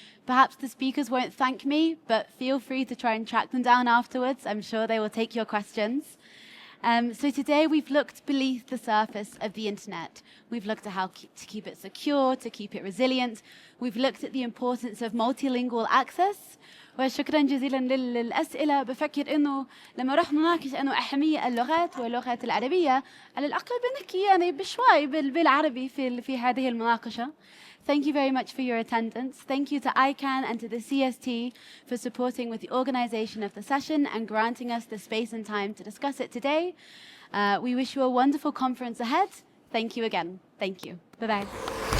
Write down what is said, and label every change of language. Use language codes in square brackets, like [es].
[en] Perhaps the speakers won't thank me, but feel free to try and track them down afterwards. I'm sure they will take your questions. So today we've looked beneath the surface of the internet. We've looked at how to keep it secure, to keep it resilient. We've looked at the importance of multilingual access. [ar] وشكرا جزيلا للأسئلة. بفكر إنه لما رح نناقش إنه أهمية اللغات واللغات العربية على الأقل بنحكي يعني بشوي بالعربي في هذه المناقشة. [en] Thank you very much for your attendance. Thank you to ICANN and to the CST for supporting with the organization of the session and granting us the space and time to discuss it today. We wish you a wonderful conference ahead. Thank you again. Thank you. Bye-bye.